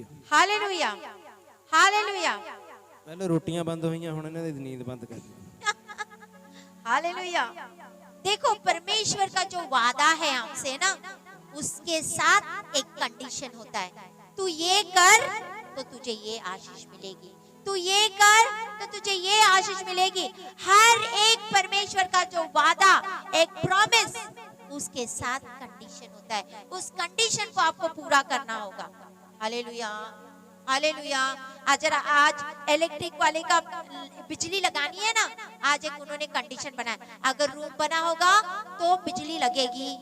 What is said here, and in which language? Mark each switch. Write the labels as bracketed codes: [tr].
[hi] Hallelujah, hallelujah. [pa] पहले रोटियां बंद हुई, हुण इन्हां दी नींद बंद कर दी। [hi] हालेलुया। देखो परमेश्वर का जो वादा है हमसे ना, उसके साथ एक कंडीशन होता है। तू ये कर तो तुझे ये आशीष मिलेगी, तू ये कर तो तुझे ये आशीष मिलेगी। हर एक परमेश्वर का जो वादा, एक प्रॉमिस, उसके साथ कंडीशन होता है। उस कंडीशन को आपको पूरा करना होगा। Hallelujah, hallelujah. आज इलेक्ट्रिक वाले का बिजली लगानी है ना, आज एक उन्होंने कंडीशन बनाया, अगर रूम बना होगा तो बिजली लगेगी।